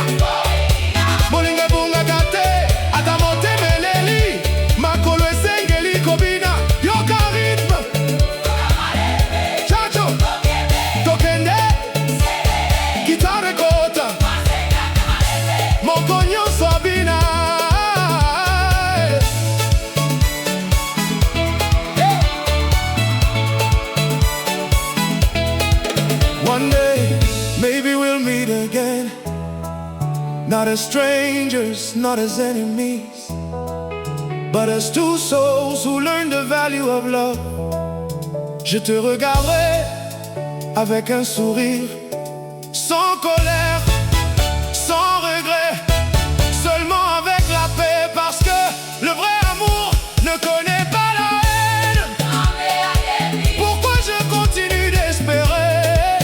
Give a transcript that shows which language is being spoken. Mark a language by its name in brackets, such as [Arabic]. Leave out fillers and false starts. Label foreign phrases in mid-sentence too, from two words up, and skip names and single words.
[Lingala] Bolingo ebungaka te, ata motema eleli. Makolo esengeli kobina. Yoka rythme. Chacho, tokende. Guitare kota. Moko nyonso abina. [English] One day, maybe we'll meet again. Not as strangers, not as enemies, but as two souls who learn the value of love. [French] Je te regarderai avec un sourire, sans colère, sans regret, seulement avec la paix, parce que le vrai amour ne connaît pas la haine. Pourquoi je continue d'espérer?